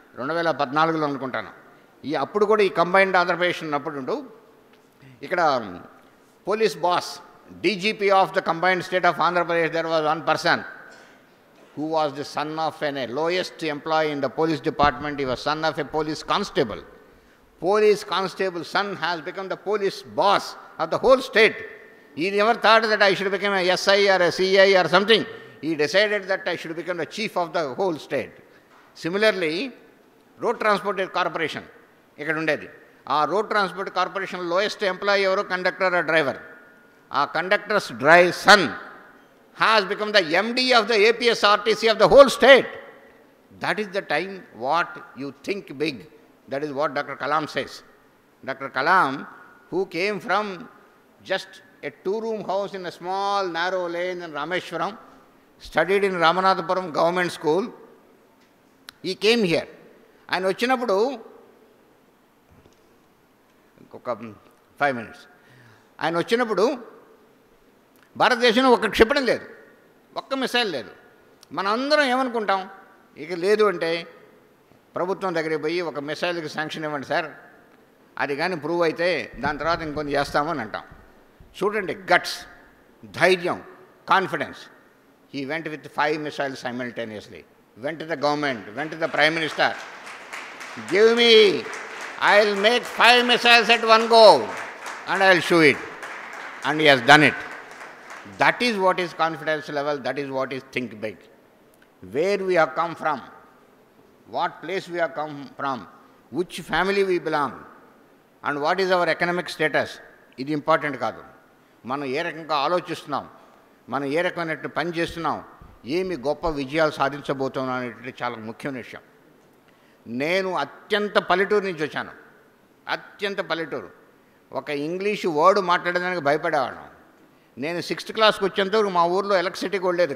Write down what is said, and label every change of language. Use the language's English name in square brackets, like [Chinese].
[Telugu] 2014లో అనుకుంటాను. అప్పుడు కూడా ఈ కంబైన్డ్ ఆంధ్రప్రదేశ్ ఉన్నప్పుడు ఇక్కడ police boss, [English] DGP of the combined state of Andhra Pradesh, there was one person who was the son of a lowest employee in the police department. He was son of a police constable. Police constable son has become the police boss of the whole state. He never thought that I should become a SI or a CI or something. He decided that I should become the chief of the whole state. Similarly, road transport corporation [Telugu] ఇక్కడ ఉండేది. ఆ road transport corporation lowest employee ఎవరు? [English] Conductor or driver. ఆ conductor's son has become the MD of the APSRTC of the whole state. That is the time what you think big. That is what Dr. Kalam says. Dr. Kalam, who came from just a 2-room house in a small narrow lane in Rameshwaram, studied in Ramanathapuram government school. He came here. [Telugu] ఆయన వచ్చినప్పుడు ఒక [English] 5 minutes. [Telugu] ఆయన వచ్చినప్పుడు భారతదేశంలో ఒక్క క్షిపణి లేదు, ఒక్క మిసైల్ లేదు. మనం అందరం ఏమనుకుంటాం? ఇక లేదు అంటే ప్రభుత్వం దగ్గరికి పోయి ఒక మిసైల్కి శాంక్షన్ ఇవ్వండి సార్, అది కానీ ప్రూవ్ అయితే దాని తర్వాత ఇంకొంత చేస్తామని అంటాం. చూడండి, గట్స్, ధైర్యం, confidence. [English] He went with 5 missiles simultaneously. Went to the government, went to the Prime Minister. Give me, I'll make 5 missiles at one go and I'll show it. And he has done it. That is what is confidence level, that is what is think big. Where we have come from, what place we have come from, which family we belong, and what is our economic status. [Telugu] ఇది important కాదు. మనం ఏ రకంగా ఆలోచిస్తున్నాం, మనం ఏ రకమైన పని చేస్తున్నాం, ఏమి గొప్ప విజయాలు సాధించబోతున్నాం అనేటువంటి చాలా ముఖ్యమైన విషయం. నేను అత్యంత పల్లెటూరు నుంచి వచ్చాను. అత్యంత పల్లెటూరు. ఒక ఇంగ్లీషు వర్డ్ మాట్లాడడానికి భయపడేవాళ్ళం. నేను 6th క్లాస్కి వచ్చేంతవరకు మా ఊర్లో ఎలక్ట్రిసిటీ కూడా లేదు.